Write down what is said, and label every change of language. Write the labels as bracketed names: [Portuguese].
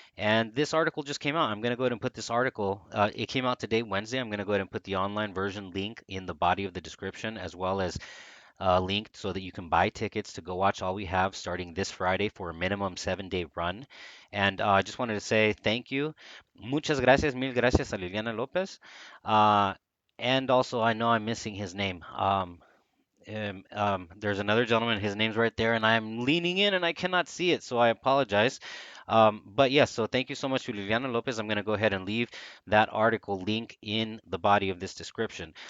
[English] And this article just came out. I'm going to go ahead and put this article, it came out today, Wednesday. I'm going to go ahead and put the online version link in the body of the description, as well as linked so that you can buy tickets to go watch All We Have starting this Friday for a minimum 7-day run. And I just wanted to say thank you. [Spanish] Muchas gracias, mil gracias a Liliana Lopez. [English] Uh, and also, I know I'm missing his name. There's another gentleman, his name's right there, and I'm leaning in and I cannot see it, so I apologize. But yes, so thank you so much to Liliana Lopez. I'm going to go ahead and leave that article link in the body of this description.